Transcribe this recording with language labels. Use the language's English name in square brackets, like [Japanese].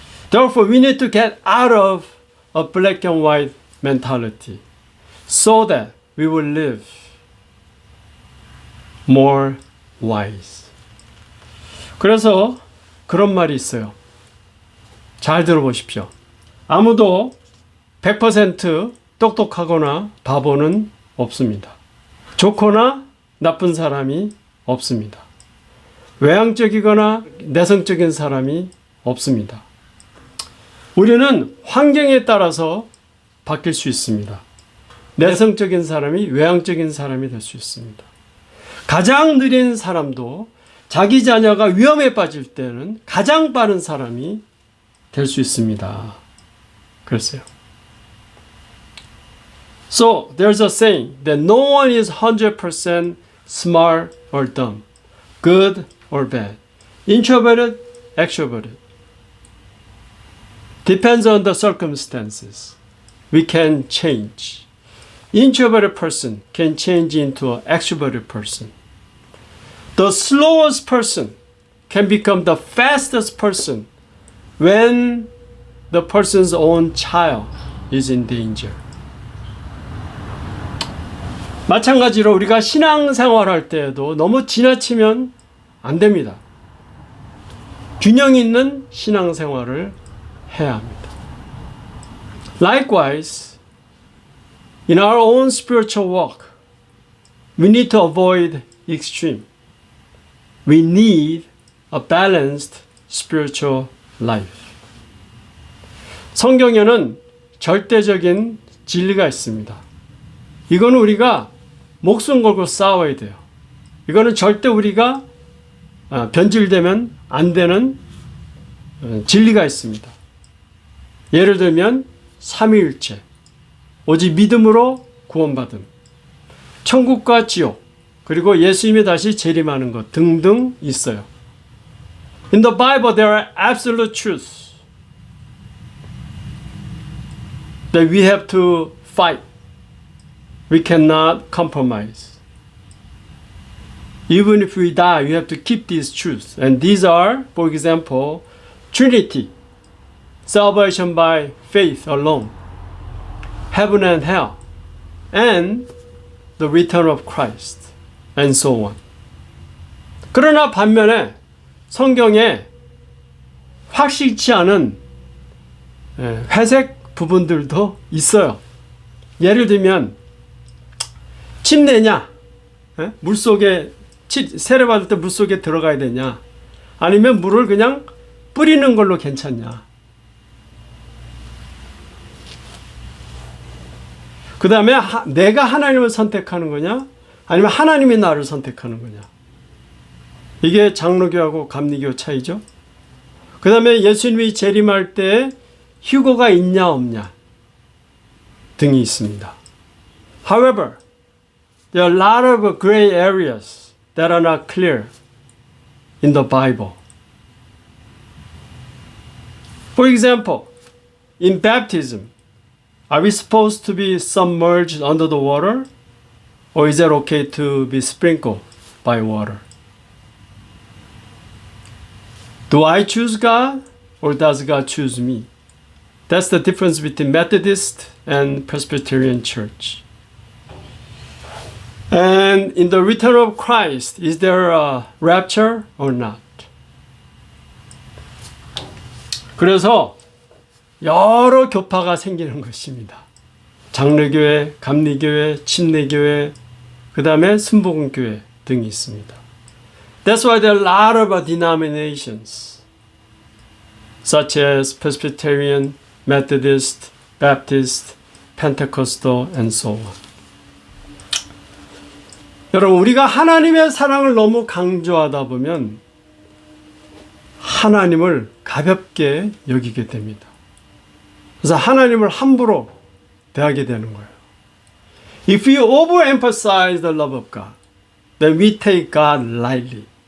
[English] Therefore, we need to get out of a black and white mentality so that we will live more wise. [Korean] 그래서 그런 말이 있어요. 잘 들어보십시오. 아무도 100% 똑똑하거나 바보는 없습니다. 좋거나 나쁜 사람이 없습니다. 외향적이거나 내성적인 사람이 없습니다. 우리는 환경에 따라서 바뀔 수 있습니다. 내성적인 사람이 외향적인 사람이 될 수 있습니다. 가장 느린 사람도 자기 자녀가 위험에 빠질 때는 가장 빠른 사람이 될 수 있습니다. 그랬어요. [English] So there's a saying that no one is 100% smart or dumb, good or bad, introverted, extroverted. Depends on the circumstances. We can change. Introverted person can change into an extroverted person. The slowest person can become the fastest person when the person's own child is in danger. [Korean] 마찬가지로 우리가 신앙생활할 때에도 너무 지나치면 안 됩니다. 균형 있는 신앙생활을 해야 합니다. [English] Likewise, in our own spiritual walk, we need to avoid extreme. We need a balanced spiritual life. [Korean] 성경에는 절대적인 진리가 있습니다. 이거는 우리가 목숨 걸고 싸워야 돼요. 이거는 절대 우리가 변질되면 안 되는 진리가 있습니다. 예를 들면 삼위일체, 오직 믿음으로 구원받음, 천국과 지옥, 그리고 예수님이 다시 재림하는 것 등등 있어요. [English] In the Bible there are absolute truths that we have to fight. We cannot compromise. Even if we die, we have to keep these truths. And these are, for example, Trinity, salvation by faith alone, heaven and hell, and the return of Christ, and so on. [Korean] 그러나 반면에 성경에 확실치 않은 회색 부분들도 있어요. 예를 들면 침내냐? 물속에 세례받을 때 물속에 들어가야 되냐? 아니면 물을 그냥 뿌리는 걸로 괜찮냐? 그 다음에 내가 하나님을 선택하는 거냐? 아니면 하나님이 나를 선택하는 거냐? 이게 장로교하고 감리교 차이죠. 그 다음에 예수님이 재림할 때 휴거가 있냐 없냐 등이 있습니다. [English] However, there are a lot of gray areas that are not clear in the Bible. For example, in baptism, are we supposed to be submerged under the water? Or is it okay to be sprinkled by water? Do I choose God or does God choose me? That's the difference between Methodist and Presbyterian Church. And in the return of Christ, is there a rapture or not? [Korean] 그래서 여러 교파가 생기는 것입니다. 장로교회, 감리교회, 침례교회, 그 다음에 순복음교회 등이 있습니다. [English] That's why there are a lot of denominations, such as Presbyterian, Methodist, Baptist, Pentecostal, and so on. [Korean] 여러분, 우리가 하나님의 사랑을 너무 강조하다 보면 하나님을 가볍게 여기게 됩니다. 그래서 하나님을 함부로 대하게 되는 거예요. [English] If we overemphasize the love of God, then we take God lightly.